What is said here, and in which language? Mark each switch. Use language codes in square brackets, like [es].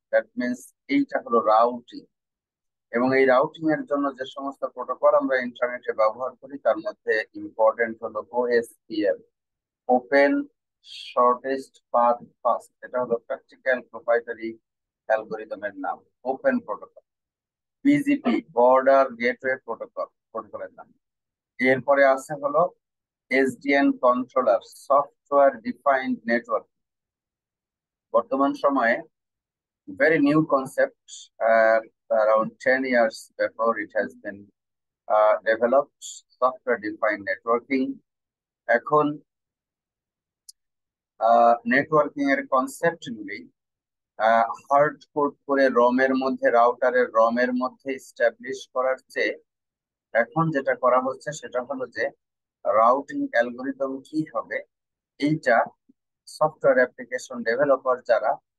[bn] That means এইটা হলো routing, এবং এই রাউটিং এর জন্য যে সমস্ত প্রোটোকল আমরা ইন্টারনেটে ব্যবহার করি তার মধ্যে ইম্পর্টেন্ট হলো OSPF, open shortest path first. এটা হলো প্র্যাকটিক্যাল প্রোপ্রাইটারি অ্যালগোরিদমের নাম, open protocol. BGP, border gateway protocol, প্রোটোকলের নাম। এরপরে আছে হলো SDN controller, software defined network. বর্তমান সময়ে [en] very new concept. Around 10 years before it has been developed, software defined networking. [bn] এখন নেটওয়ার্কিং এর কনসেপ্ট গুলি হার্ড কোড করে রমের মধ্যে, রাউটারের রমের মধ্যে এস্টাবলিশ করার চেয়ে এখন যেটা করা হচ্ছে সেটা হলো যে রাউটিং অ্যালগোরিদম কি হবে, এইটা সফটওয়্যার অ্যাপ্লিকেশন ডেভেলপার যারা